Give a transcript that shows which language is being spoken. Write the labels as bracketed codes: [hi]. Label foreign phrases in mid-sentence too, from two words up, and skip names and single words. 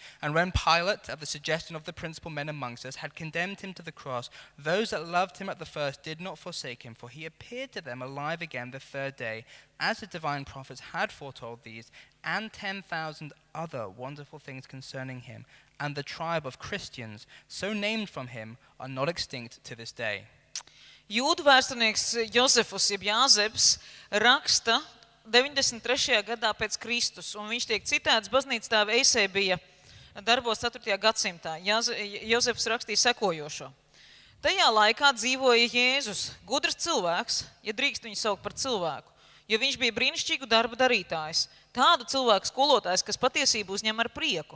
[en] And when Pilate, at the suggestion of the principal men amongst us, had condemned him to the cross, those that loved him at the first did not forsake him, for he appeared to them alive again the third day, as the divine prophets had foretold these, and 10,000 other wonderful things concerning him. And the tribe of Christians, so named from him, are not extinct to this day. [lv] Jūdu vēsturnieks Josefus, jeb Jāzeps, raksta 93. gadā pēc Kristus, un viņš tiek citēts baznīcas tēva Eisēbija darbos 4. gadsimtā. Josefs rakstīja sekojošo. Tajā laikā dzīvoja Jēzus, gudrs cilvēks, ja drīkst viņu saukt par cilvēku, jo viņš bija brīnišķīgu darbu darītājs, tādu cilvēku skolotājs, kas patiesību uzņem ar prieku.